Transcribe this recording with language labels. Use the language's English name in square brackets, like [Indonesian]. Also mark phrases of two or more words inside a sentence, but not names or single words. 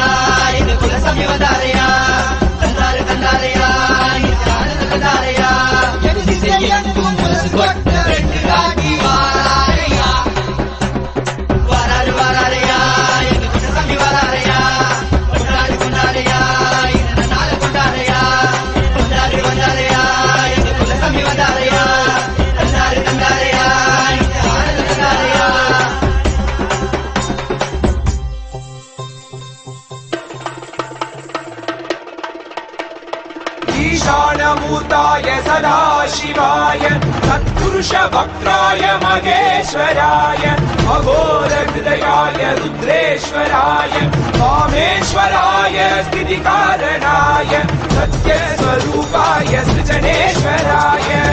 [Tamil] எங்க குலசாமி வந்தாரையா தந்தாரு தந்தாரையா இந்த ஆனந்த தந்தாரையா எது செய்யும் மனசு கொட்ட ரெண்டு காட்டி வாராரையா வாராரு வாராரையா எங்க கொண்ட சாமி வாராரையா கொண்டாடு கொண்டாரையா இந்த நாள கொண்டாரையா கொண்டாடு கொண்டாரையா எங்க குலசாமி வந்தாரையா தந்தாரு தந்தாரையா இந்த ஆனந்த தந்தாரையா [Sanskrit] ईशानभूताय सदाशिवाय तत्पुरुष वक्त्राय महेश्वराय अघोर हृदयाय रुद्रेश्वराय कामेश्वराय स्थितिकारणाय सत्यस्वरूपाय सृजनेश्वराय